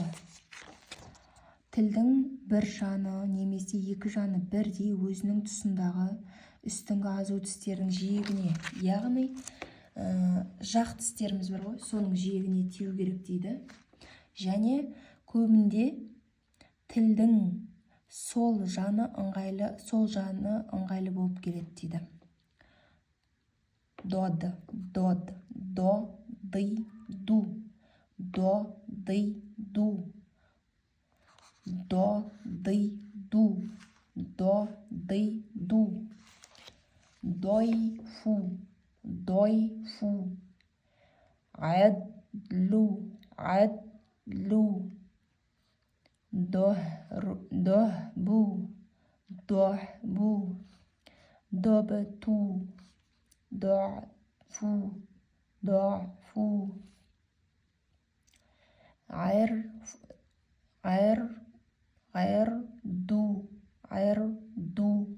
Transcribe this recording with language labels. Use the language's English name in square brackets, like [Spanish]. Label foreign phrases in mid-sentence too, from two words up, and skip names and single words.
[Kazakh] Тілдің бір жаны немесе екі жаны бірдей өзінің тұсындағы үстіңгі азу тістердің жиегіне, яғни жақ тістеріміз бар ғой, соның жиегіне тию керек дейді. Және көбінде тілдің сол жаны ыңғайлы болып келеді дейді. Дод, до, ды, ду, до, ды, ду, до, ды, ду, до, ды, ду, дойфу, адлу, дохбу, добту, [Arabic] ضعفو, عرضو.